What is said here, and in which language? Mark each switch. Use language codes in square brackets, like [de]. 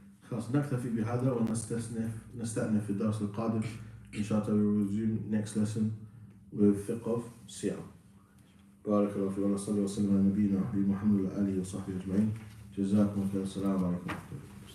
[ar] خلاص نكتفي بهذا ونستأنف في الدرس القادم. إن شاء الله [en] we will resume next lesson with fiqh of Siyam. [ar] بارك الله فيك ونصلي وسلم على نبينا محمد وعلى آله وصحبه أجمعين. جزاكم الله خير. السلام عليكم ورحمة الله.